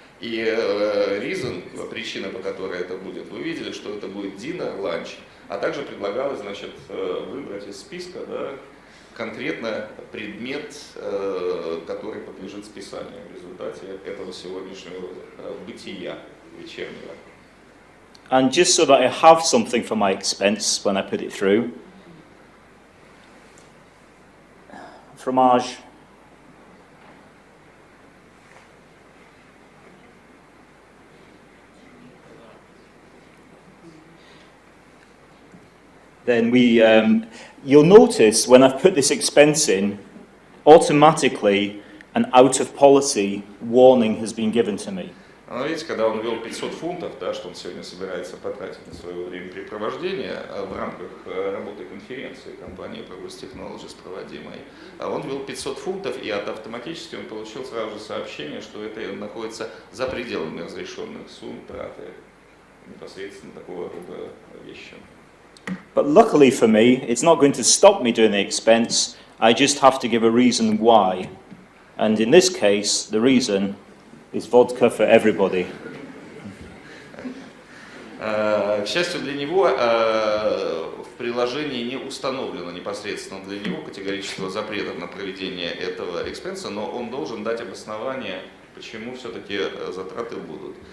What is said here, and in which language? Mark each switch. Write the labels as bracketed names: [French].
[Russian] И [English] reason, [Russian] причина, по которой это будет, вы видели, что это будет [English] dinner, lunch, [Russian] а также предлагалось, значит, выбрать из списка, да, конкретно предмет, который подлежит списанию в результате этого сегодняшнего бытия вечернего. [English] And just so that I have something for my expense when I put it through, fromage, then you'll notice when I've put this expense in, automatically an out of policy warning has been given to me. [Russian] Но видите, когда он ввел 500 фунтов, да, что он сегодня собирается потратить на свое времяпрепровождение в рамках работы конференции компании Progress Technologies проводимой, он ввел 500 фунтов, и автоматически он получил сразу же сообщение, что это находится за пределами разрешенных сумм траты непосредственно такого рода вещи. [English] But luckily for me, it's not going to stop me doing the expense. I just have to give a reason why. And in this case, the reason is vodka for everybody. [Russian] К счастью для него, в приложении не установлено непосредственно для него категорического запрета на проведение этого экспенса, но он должен дать обоснование, почему все-таки затраты будут.